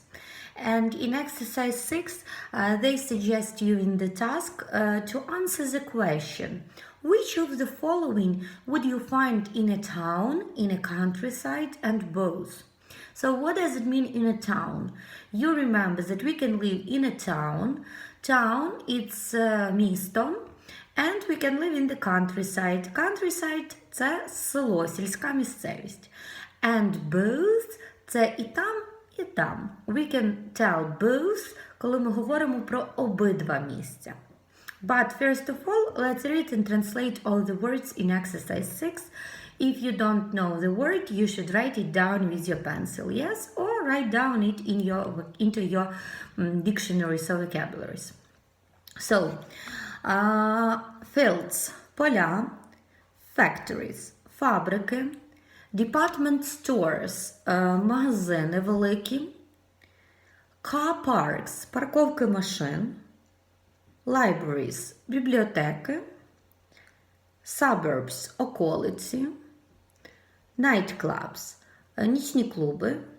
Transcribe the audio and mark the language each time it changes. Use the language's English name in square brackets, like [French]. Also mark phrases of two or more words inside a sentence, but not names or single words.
[English] And in exercise 6, they suggest you in the task to answer the question, which of the following would you find in a town, in a countryside, and both? So what does it mean in a town? You remember that we can live in a town. Town, it's місто. And we can live in the countryside. Countryside – [Ukrainian] це село, сільська місцевість. [English] And both – [Ukrainian] це і там, і там. [English] We can tell both, [Ukrainian] коли ми говоримо про обидва місця. [English] But first of all, let's read and translate all the words in exercise 6. If you don't know the word, you should write it down with your pencil, yes? Or write down it into your dictionaries or vocabularies. So, fields – поля, factories – фабрики, department stores – [Ukrainian] магазини великі, [English] car parks [Ukrainian] – парковки машин, libraries – бібліотеки, suburbs – околиці, nightclubs – нічні клуби,